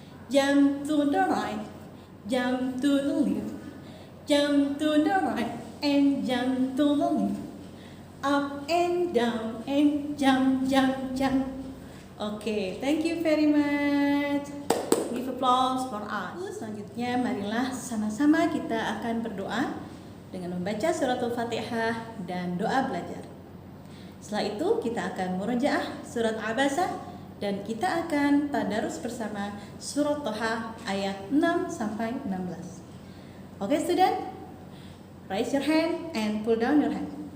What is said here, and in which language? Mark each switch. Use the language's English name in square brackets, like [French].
[English] Jump to the right, jump to the left. Jump to the right and jump to the left. Up and down and jump, jump, jump. Okay, thank you very much. Give applause for us. [Indonesian] Selanjutnya marilah sama-sama kita akan berdoa dengan membaca surat Al-Fatihah dan doa belajar. Setelah itu kita akan murojaah surat Abasa dan kita akan tadarus bersama surat Toha ayat 6 sampai 16. [English] Okay student? Raise your hand and pull down your hand.